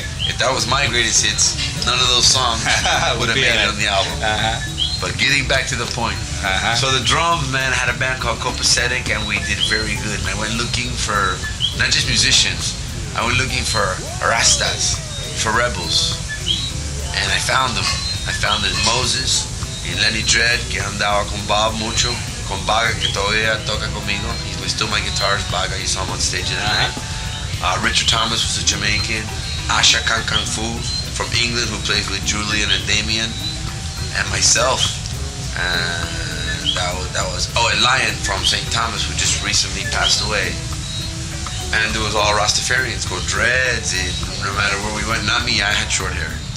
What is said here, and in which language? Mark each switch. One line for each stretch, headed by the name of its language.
English: If that was my greatest hits, none of those songs would have made it on the album. But getting back to the point. So the drums, man, I had a band called Copacetic and we did very good. And I went looking for not just musicians, I went looking for Rastas, for rebels. And I found them. I found
Spanish: Moses y Lenny Dredd, que andaba con Bob mucho, con Baga, que todavía toca conmigo.
English: He's still my guitarist, Baga. You saw him on stage the other night. Richard Thomas was a Jamaican. Asha Kang Kung Fu from England, who plays with Julian and Damien. And myself. And that was and Lion from St. Thomas, who just recently passed away. And it was all Rastafarians, go dreads, and no matter where we went, not me, I had short hair.